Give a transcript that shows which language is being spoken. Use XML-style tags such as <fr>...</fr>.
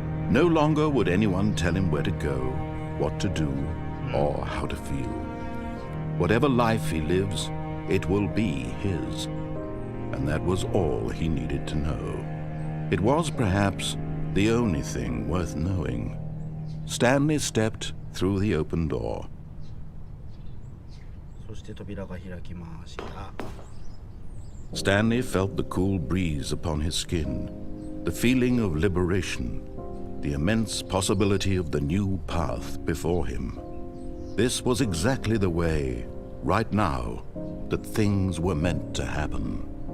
<en>No longer would anyone tell him where to go, what to do, or how to feel. Whatever life he lives, it will be his. And that was all he needed to know. It was perhaps the only thing worth knowing. Stanley stepped through the open door.</en> <ja>そして扉が開きました。</ja> <en>Stanley felt the cool breeze upon his skin, the feeling of liberation, the immense possibility of the new path before him. This was exactly the way, right now, that things were meant to happen.</en>